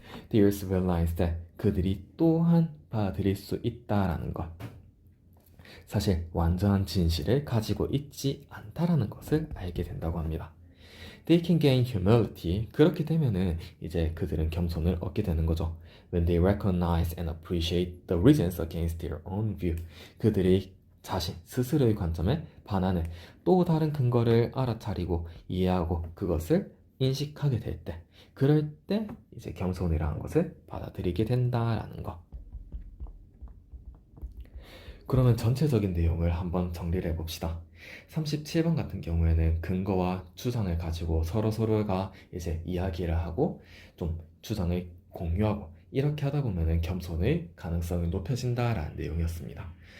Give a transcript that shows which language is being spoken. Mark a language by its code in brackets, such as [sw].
[en] Theirs realize that [ko] 그들이 또한 받아들일 수 있다라는 것. 사실 완전한 진실을 가지고 있지 않다라는 것을 알게 된다고 합니다. [en] They can gain humility. [ko] 그렇게 되면은 이제 그들은 겸손을 얻게 되는 거죠. [en] When they recognize and appreciate the reasons against their own view. [ko] 그들이 자신 스스로의 관점에 반하는 또 다른 근거를 알아차리고 이해하고 그것을 인식하게 될 때, 그럴 때 이제 겸손이라는 것을 받아들이게 된다라는 거. 그러면 전체적인 내용을 한번 정리를 해봅시다. 37번 같은 경우에는 근거와 추상을 가지고 서로가 이제 이야기를 하고 좀 주장을 공유하고 이렇게 하다 보면은 겸손의 가능성이 높여진다라는 내용이었습니다.